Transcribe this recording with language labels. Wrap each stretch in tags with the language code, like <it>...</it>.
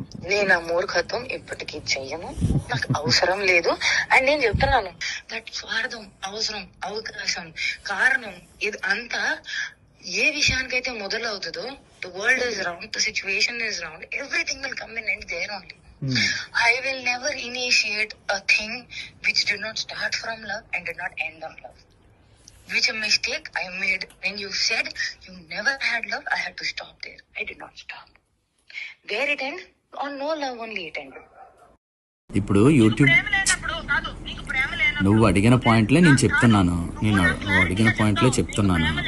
<te>నేను ఆ మూర్ఖత్వం ఇప్పటికీ చెయ్యను, నాకు అవసరం లేదు.</te> <en>and</en> <te>నేను చెప్తున్నాను, దట్ స్వార్థం, అవసరం, అవకాశం, కారణం ఇది అంతా ఏ విషయానికైతే మొదలవుతుందో,</te> <en>The world is round, the situation is round, everything will come in and there only. I will never initiate a thing which did not start from love and did not end on love. Which a mistake I made when you said you never had love, I had to stop there. I did not stop. There it end, on no love only it end.</en> <te>ఇప్పుడు YouTube నువ్వు అడిగిన పాయింట్లే నేను చెప్తున్నాను. నువ్వు అడిగిన పాయింట్లే చెప్తున్నాను.</te>